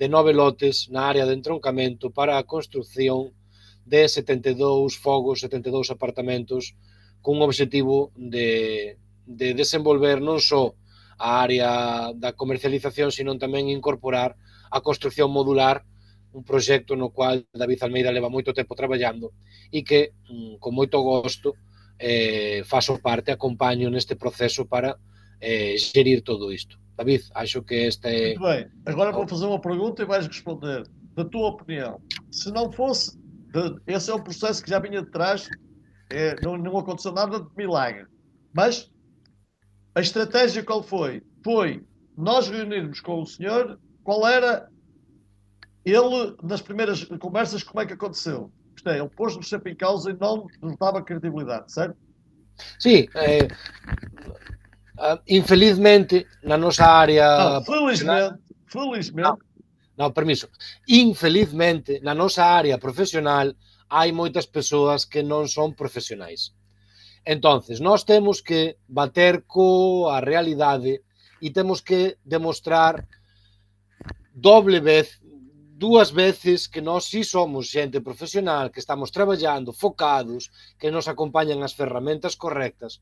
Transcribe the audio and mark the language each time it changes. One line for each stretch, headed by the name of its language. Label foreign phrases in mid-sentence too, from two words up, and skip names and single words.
Galician: 9 lotes na área de entroncamento para a construcción de 72 fogos, 72 apartamentos, cun obxectivo de desenvolver non só a área da comercialización, sino tamén incorporar a construcción modular, un proxecto no cual David Almeida leva moito tempo traballando e que, con moito gosto,
Portuguese: faço parte,
Galician: acompaño neste proceso para xerir todo isto.
Portuguese: David, acho que este é... Muito bem, agora vou fazer uma pergunta e vais responder. Da tua opinião, se não fosse, esse é um processo que já vinha de trás, não aconteceu nada de milagre, mas a estratégia qual foi? Foi nós reunirmos com o senhor, qual era ele, nas primeiras conversas, como é que aconteceu? Isto é, ele pôs-nos sempre em causa e não nos dava credibilidade, certo?
Galician: Sí, infelizmente, na nosa área...
Portuguese: Não, felizmente.
Galician: Non, permiso. Infelizmente, na nosa área profesional hai moitas persoas que non son profesionais. Entonces, nós temos que bater coa realidade e temos que demostrar dúas veces que nós sí somos xente profesional, que estamos traballando, focados, que nos acompañan as ferramentas correctas.